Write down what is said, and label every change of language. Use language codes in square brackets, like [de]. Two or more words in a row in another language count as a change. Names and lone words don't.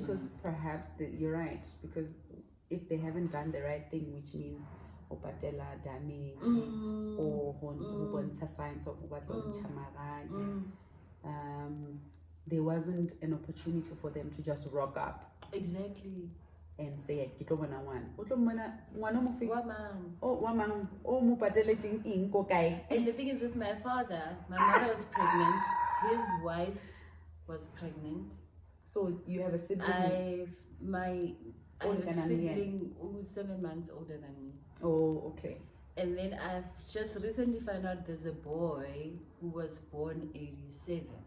[en] because perhaps you're right, because if they haven't done the right thing, which means opatela damage or signs of there wasn't an opportunity for them to just rock up. Exactly. and say, [tn] "Ke tlo bona ngwana." O tlo mmona ngwana o mo fe? Wa mang? Oh, wa mang? O mo pateletseng eng ko kae? [en] And the thing is with my father, my mother was pregnant, his wife was pregnant. So you have a sibling? I have Older a than me. sibling who's 7 months older than me. Oh, okay. And then I've just recently found out there's a boy who was born 87.